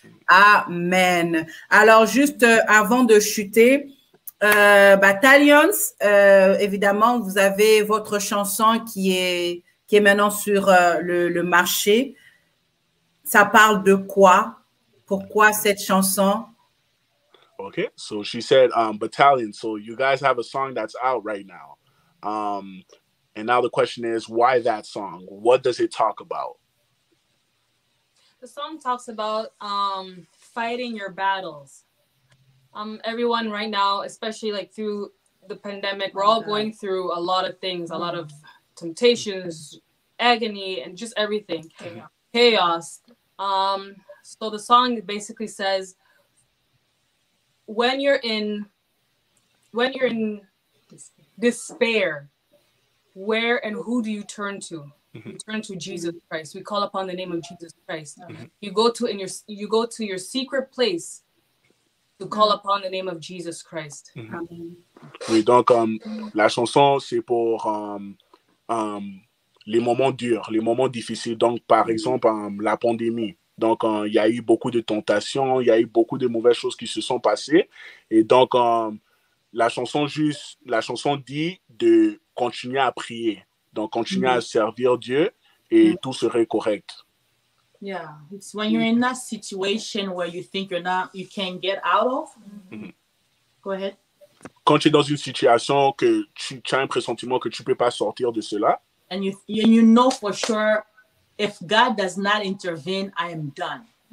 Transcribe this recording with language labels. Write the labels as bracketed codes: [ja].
[fr] Amen. Alors, juste avant de chuter, Battalions, évidemment, vous avez votre chanson qui est maintenant sur le marché. Ça parle de quoi? Pourquoi cette chanson? [en] Okay, so she said, Battalion, so you guys have a song that's out right now. And now the question is, why that song? What does it talk about? The song talks about fighting your battles. Everyone right now, especially like through the pandemic, we're all going through a lot of things, a lot of temptations, agony, and just everything. Chaos. So the song basically says, when you're in despair, where and who do you turn to? You turn to Jesus Christ. We call upon the name of Jesus Christ. You go to your secret place to call upon the name of Jesus Christ. [fr] Oui, donc la chanson c'est pour les moments durs, les moments difficiles. Donc, par exemple, la pandémie. Donc, il y a eu beaucoup de tentations, il y a eu beaucoup de mauvaises choses qui se sont passées. Et donc, la chanson dit de continuer à prier. Donc, continuer à servir Dieu et tout serait correct. [en] Yeah, it's when you're in that situation where you think you can't get out of. Go ahead. [fr] Quand tu es dans une situation que tu as un pressentiment que tu ne peux pas sortir de cela. [en] And you know for sure, if God does not intervene, I am done.